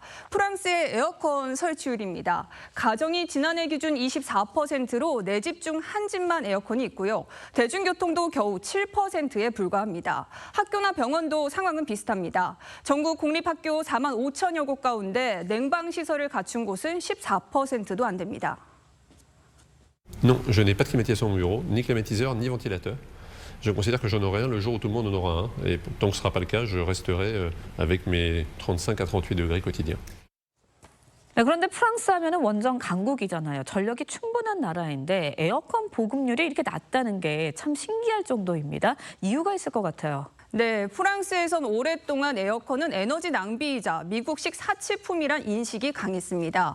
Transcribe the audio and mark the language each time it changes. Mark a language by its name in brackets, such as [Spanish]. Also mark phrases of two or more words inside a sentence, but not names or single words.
[Korean] 프랑스의 에어컨 설치율입니다. 가정이 지난해 기준 24%로 네 집 중 한 집만 에어컨이 있고요. 대중교통도 겨우 7%에 불과합니다. 학교나 병원도 상황은 비슷합니다. 전국 공립학교 4만 5천여 곳 가운데 냉방 시설을 갖춘 곳은 14%도 안 됩니다. [French] Non, je n'ai pas de climatisation au bureau, ni climatiseur, ni ventilateur. Je considère que j'en aurai un le jour où tout le monde en aura un. Et tant que ce ne sera pas le cas, je resterai avec mes 35 à 38 degrés quotidiens. [Korean] 네, 그런데 프랑스 하면은 원전 강국이잖아요. 전력이 충분한 나라인데 에어컨 보급률이 이렇게 낮다는 게 참 신기할 정도입니다. 이유가 있을 것 같아요. 네, 프랑스에선 오랫동안 에어컨은 에너지 낭비이자 미국식 사치품이란 인식이 강했습니다.